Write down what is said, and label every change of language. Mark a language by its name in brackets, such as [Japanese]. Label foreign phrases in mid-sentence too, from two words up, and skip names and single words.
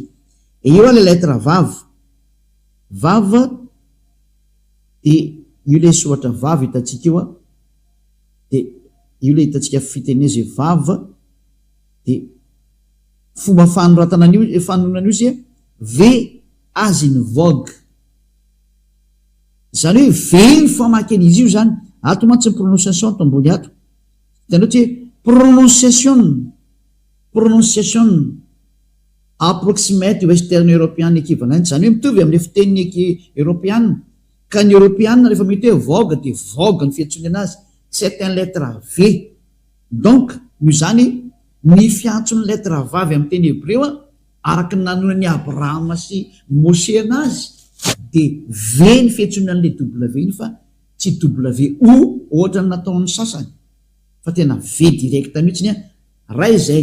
[Malagasy] Eo a le letra vava dia io le soratra vava hitantsika io a dia io le hitantsika fiteneza vava dia fomba fanoronana io zay ve [English] as in vogue, [Malagasy] zany hoe ve ny famakeny izy io zany. Ato mantsy ny prononciation to ambony ato hitanao tsy prononciation [English] approximate western european equivalent, [Malagasy] zany hoe mitovy amin'le fiteniny européenne. Ka ny européenne rehefa mety hoe vogue dia vogue ny fiantsony anazy, [French] c'est un lettre V. [Malagasy] Donc io zany ny fiantson'ny lettre vavy amin'ny teny hébreu araka ny nanonany Abrahama sy Moshe anazy dia V ny fiantsonana an'le W iny fa tsy WO ohatra ny nataon'ny sasany fa tena V directa mihitsiny raha izay.